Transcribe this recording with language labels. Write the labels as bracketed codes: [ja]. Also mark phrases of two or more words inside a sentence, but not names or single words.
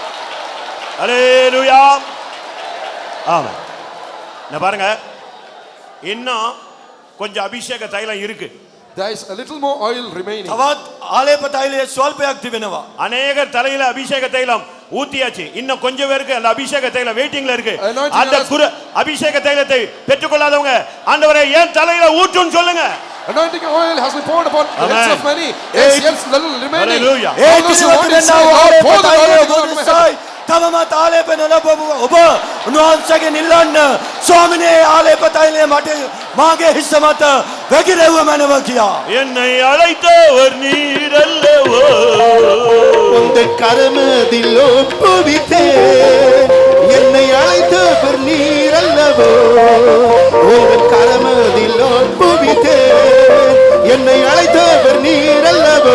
[ta] ஹalleluya. ஆமென். நான் பாருங்க, இன்னும் கொஞ்சம் அபிஷேக தைலம் இருக்கு. [en] There is a little more oil remaining. [si] තවත් ආලේප තෛලයේ ස්වල්පයක් තිබෙනවා. [ta] அநேகர் தலையில அபிஷேக தைலம் ஊத்தியாச்சு. இன்னும் கொஞ்சம் பேருக்கு அந்த அபிஷேக தைலம் வெயிட்டிங்ல இருக்கு. [en] Anointing [ta] அந்த அபிஷேக தைலத்தை பெற்றுக்கொள்ளாதவங்க ஆண்டவரே ஏன் தலையில ஊற்றுன்னு சொல்லுங்க. [en] Anointing oil has been poured upon the heads of many. Yes, Yes, little remaining. Hallelujah. All those who want to say, Lord, pour the anointing on my head. [si] තවමත් ආලේප නොලබපු ඔබ උන්වහන්සේගෙන් ඉල්ලන්න ස්වාමිනේ ආලේප තෛලය මට මාගේ හිස මත වැగిරෙව්ව මැනව කියා. [ta] என்னை அழைத்தவர் நீர் அல்லவோ. உந்தன் கரமதில் ஒப்புவித்தே என்னை அழைத்தவர் நீர் அல்லவோ. உந்தன் கரமதில் ஒப்புவித்தே என்னை அழைத்தவர் நீர் அல்லவோ.